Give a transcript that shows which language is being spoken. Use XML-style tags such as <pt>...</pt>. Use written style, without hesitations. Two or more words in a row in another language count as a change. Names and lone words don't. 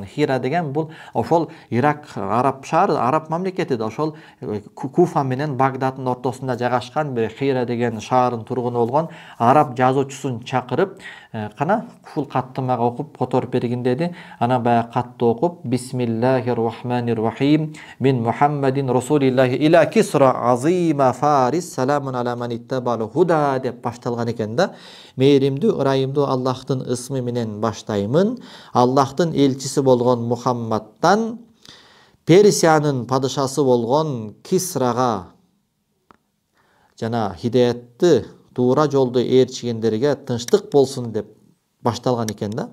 <ky>Хира деген бул ошол Ирак араб шаары, араб мамлекети да, ошол Куфа менен Багдаддын ортосунда жайгашкан бир Хира деген шаардын тургуну болгон араб жазуучусун чакырып, кана ушул катты мага окуп которуп бергин деди. Анан баягы катты окуп,</ky> <ar>بسم الله الرحمن الرحيم من محمد رسول الله إلى كسرى عظيم فارس سلام على من اتبع الهدى</ar> <ky>деп башталган экен да. Мээримдүү, ырайымдуу Аллахтын ысмы менен баштаймын. Аллахтын элчиси болгон Мухаммадтан Персиянын падышасы болгон Кисрага жана хидаятты туура жолду ээрчигендерге тынчтык болсун деп башталган экен да.</ky>